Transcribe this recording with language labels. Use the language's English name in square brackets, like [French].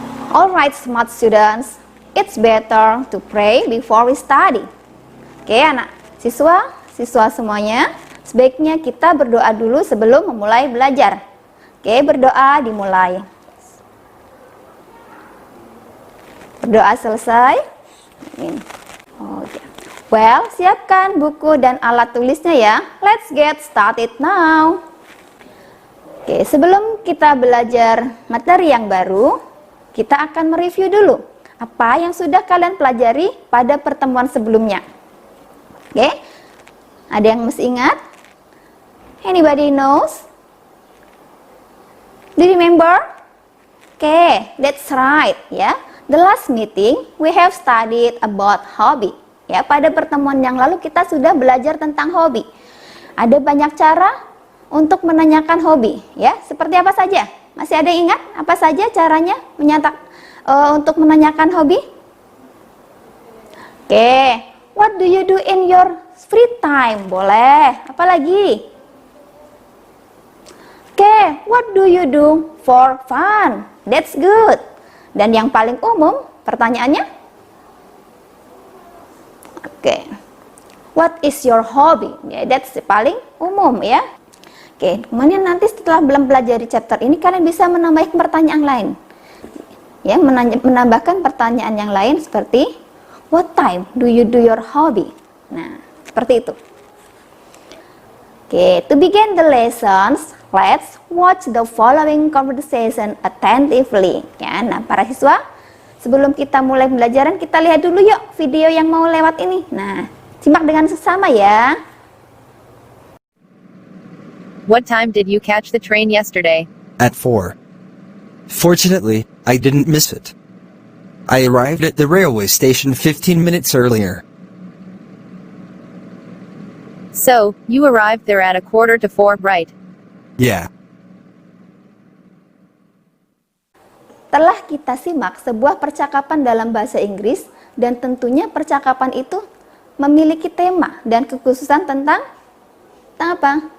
[English] Alright smart students, it's better to pray before we study. [Indonesian] Oke anak siswa semuanya, sebaiknya kita berdoa dulu sebelum memulai belajar. Oke, berdoa dimulai. Berdoa selesai. Oke. Well, siapkan buku dan alat tulisnya ya. [English] Let's get started now. [Indonesian] Oke, sebelum kita belajar materi yang baru, kita akan mereview dulu apa yang sudah kalian pelajari pada pertemuan sebelumnya. Oke. Ada yang masih ingat? [English] Anybody knows? Do you remember? Okay, that's right ya. The last meeting we have studied about hobby. [Indonesian] Ya, pada pertemuan yang lalu kita sudah belajar tentang hobi. Ada banyak cara untuk menanyakan hobi, ya. Seperti apa saja? Masih ada yang ingat apa saja caranya untuk menanyakan hobi? [English] Okay, what do you do in your free time? [Indonesian] Boleh. Apa lagi? [English] Oke, what do you do for fun? That's good. [Indonesian] Dan yang paling umum pertanyaannya? [English] Oke. What is your hobby? Ya, that's [Indonesian] paling umum ya. Oke, kemudian nanti setelah belajar di chapter ini kalian bisa menambahkan pertanyaan lain. Ya, menambahkan pertanyaan yang lain seperti [English] what time do you do your hobby? [Indonesian] Nah, seperti itu. [English] Oke, to begin the lessons, let's watch the following conversation attentively. [Indonesian] Ya, nah para siswa, sebelum kita mulai pembelajaran, kita lihat dulu yuk video yang mau lewat ini. Nah, simak dengan sesama ya. [English] What time did you catch the train yesterday? At 4. Fortunately, I didn't miss it. I arrived at the railway station 15 minutes earlier. So, you arrived there at 3:45, right? Yeah. [Indonesian] Telah kita simak sebuah percakapan dalam bahasa Inggris dan tentunya percakapan itu memiliki tema dan kekhususan tentang apa?